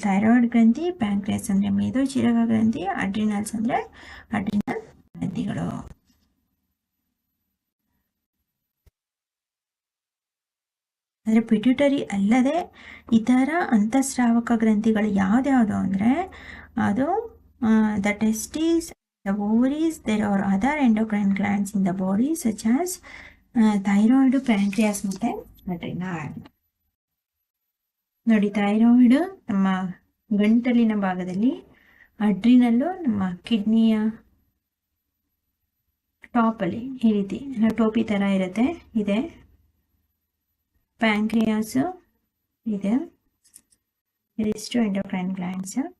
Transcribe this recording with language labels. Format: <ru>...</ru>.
<kn>Thyroid ಗ್ರಂಥಿ, pancreas ಅಂದರೆ ಮೇದೋಜೀರಕ ಗ್ರಂಥಿ, ಅಡ್ರಿನಲ್ಸ್ ಅಂದರೆ ಅಡ್ರಿನಲ್ ಗ್ರಂಥಿಗಳು. ಅಂದರೆ ಪಿಟ್ಯುಟರಿ ಅಲ್ಲದೆ ಇತರ ಅಂತಃಸ್ರಾವಕ ಗ್ರಂಥಿಗಳು ಯಾವ್ದ್ಯಾವುದು ಅಂದರೆ ಅದು the testes</kn> <en>the ovaries, there are other endocrine glands in the body such as thyroid, pancreas</en> <kn>ಮತ್ತೆ</kn> <en>adrenal.</en> <kn>ನೋಡಿ, ಥೈರಾಯ್ಡ್ ನಮ್ಮ ಗಂಟಲಿನ ಭಾಗದಲ್ಲಿ, ಅಡ್ರಿನಲ್ಲು ನಮ್ಮ ಕಿಡ್ನಿಯ ಟಾಪಲ್ಲಿ ಈ ರೀತಿ ಟೋಪಿ ಥರ ಇರುತ್ತೆ, ಇದೆ. ಪ್ಯಾಂಕ್ರಿಯಾಸು ಇದೆ. ಇದಿಷ್ಟು ಎಂಡೋಕ್ರೈನ್ ಗ್ಲ್ಯಾಂಡ್ಸ್.</kn>